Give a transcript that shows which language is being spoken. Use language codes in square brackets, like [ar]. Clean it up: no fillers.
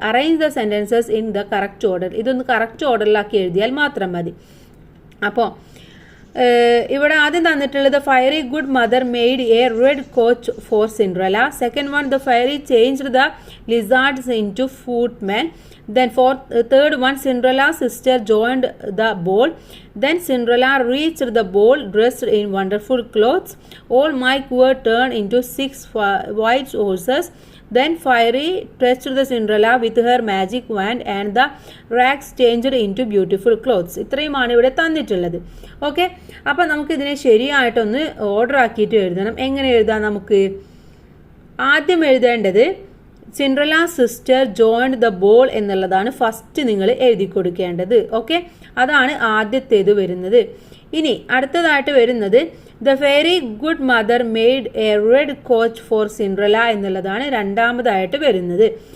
[en] Arrange the sentences in the correct order. [ml] ഇതൊന്ന് correct ഓർഡറിലാക്കി എഴുതിയാൽ മാത്രം മതി. അപ്പോൾ ഇവിടെ ആദ്യം തന്നിട്ടുള്ളത് [en] Fairy good mother made a red coach for Cinderella. Second one the fairy changed the lizards into footmen. Then third one, Cinderella's sister joined the ball. Then Cinderella reached the ball dressed in wonderful clothes. All mice were turned into 6 white horses. Then Fairy touched the Cinderella with her magic wand and the rags changed into beautiful clothes. [ml] ഇത്രയുമാണ് ഇവിടെ തന്നിട്ടുള്ളത്. Okay, അപ്പം നമുക്ക് ഇതിനെ ശരിയായിട്ടൊന്ന് order ആക്കിയിട്ട് എഴുതണം. എങ്ങനെ എഴുതാം? നമുക്ക് ആദ്യം എഴുതേണ്ടത് [en] Cinderella sister joined the ball [ml] എന്നുള്ളതാണ് ഫസ്റ്റ് നിങ്ങൾ എഴുതി കൊടുക്കേണ്ടത്. ഓക്കെ, അതാണ് ആദ്യത്തേത് വരുന്നത്. ഇനി അടുത്തതായിട്ട് വരുന്നത് [en] the fairy good mother made a red coach for Cinderella [ml] എന്നുള്ളതാണ് രണ്ടാമതായിട്ട് വരുന്നത്.